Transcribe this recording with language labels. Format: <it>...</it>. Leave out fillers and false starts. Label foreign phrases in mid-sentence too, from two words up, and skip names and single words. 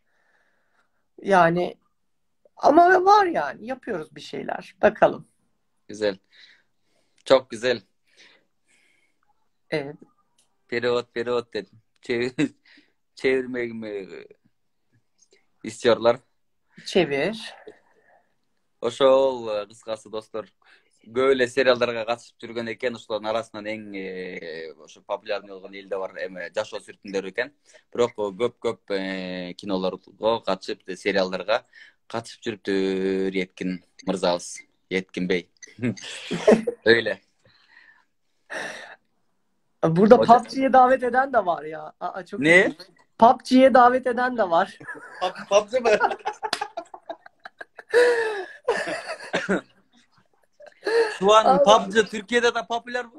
<tr>Yani ama var yani. Yapıyoruz bir şeyler. Bakalım. Güzel. Çok güzel. Evet. Periyot dedim. Çevirmek mi istiyorlar? Çevir.</tr> <ky>Ошол кыскасы достор böyle seriallarga катышып жүргөн экен. Ошолордун арасынан эң ошо популярный болгон элде бар эме жашоо сүрүтүндөр экен. Бирок көп кинолорго катышып, сериалдарга катышып жүрүптүр Еткин мырзабыз.</ky> <tr>Yetkin Bey. Öyle. Burada Hocam. PUBG'ye davet eden de var ya. Çok Ne? ilginç. PUBG'ye davet eden de var. PUBG mı? Şu an PUBG Türkiye'de de popüler mi?</tr>